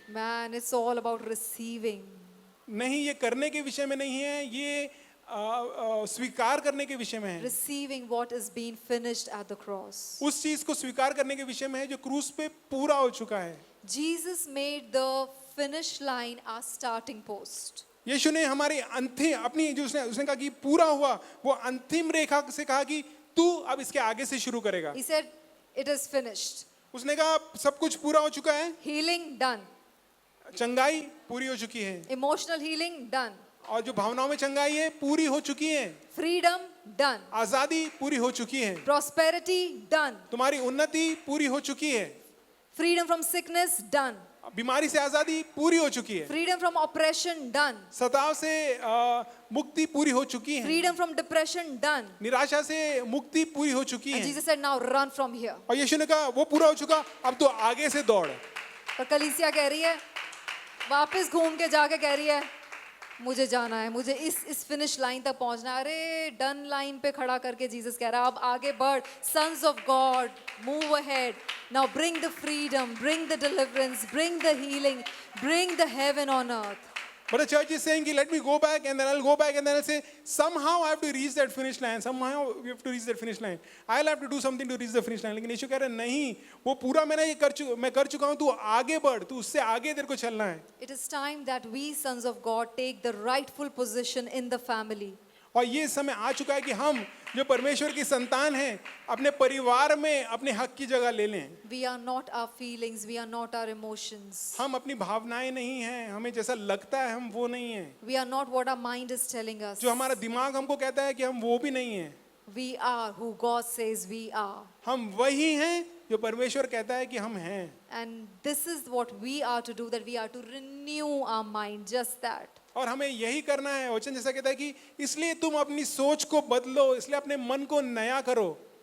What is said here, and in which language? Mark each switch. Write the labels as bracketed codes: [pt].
[en] Man, it's all about receiving. [hi] नहीं, ये करने के विषय में नहीं है, ये स्वीकार करने के विषय में है। [en] Receiving what is being finished at the cross. [hi] उस चीज को स्वीकार करने के विषय में है जो क्रूस पे पूरा हो चुका है। [en] Jesus made the finish line our starting post. [hi] यीशु ने हमारी अंतिम अपनी जो उसने कहा कि पूरा हुआ, वो अंतिम रेखा से कहा कि तू अब इसके आगे से शुरू करेगा। [en] He said, it is finished. [hi] उसने कहा सब कुछ पूरा हो चुका है, [en] Healing done. [hi] चंगाई पूरी हो चुकी है, [en] Emotional healing done. [hi] और जो भावनाओं में चंगाई है पूरी हो चुकी है, [en] Freedom done. [hi] आजादी पूरी हो चुकी है, [en] Prosperity done. [hi] तुम्हारी उन्नति पूरी हो चुकी है, [en] Freedom from sickness done. [hi] बीमारी से आजादी पूरी हो चुकी है, [en] Freedom from oppression done. [hi] सताव से मुक्ति पूरी हो चुकी है, [en] Freedom from depression done. [hi] निराशा से मुक्ति पूरी हो चुकी [en] And [hi] है। [en] Jesus said, now run from here. [hi] और यीशु ने कहा वो पूरा हो चुका, अब तो आगे से दौड़। पर कलीसिया कह रही है, वापस घूम के जाके कह रही है, मुझे जाना है, मुझे इस फिनिश लाइन तक पहुंचना है। अरे डन लाइन पे खड़ा करके जीसस कह रहा है, अब आगे बढ़, [en] Sons of God, move ahead, now bring the freedom, bring the deliverance, bring the healing, bring the heaven on earth. But the church is saying, let me go back and then I'll go back and then I'll say, somehow I have to reach that finish line. Somehow we have to reach that finish line. I'll have to do something to reach the finish line. [hi] लेकिन यीशु कह रहे हैं नहीं, वो पूरा मैं कर चुका हूँ, तू आगे बढ़, तू उससे आगे तेरे को चलना है। [en] It is time that we sons of God take the rightful position in the family. [hi] और ये समय आ चुका है कि हम जो परमेश्वर की संतान हैं अपने परिवार में अपने हक की जगह ले लें। [en] We are not our feelings, we are not our emotions. [hi] हम अपनी भावनाएं नहीं हैं, हमें जैसा लगता है हम वो नहीं हैं। [en] We are not what our mind is telling us. [hi] जो हमारा दिमाग हमको कहता है कि हम वो भी नहीं हैं। [en] We are who God says we are. [hi] हम वही हैं जो परमेश्वर कहता है कि हम हैं। [en] And this is what we are to do, that we are to renew our mind, just that. [hi] और हमें यही करना है। वचन जैसा कहता है कि इसलिए तुम अपनी सोच को बदलो, इसलिए अपने मन को नया करो।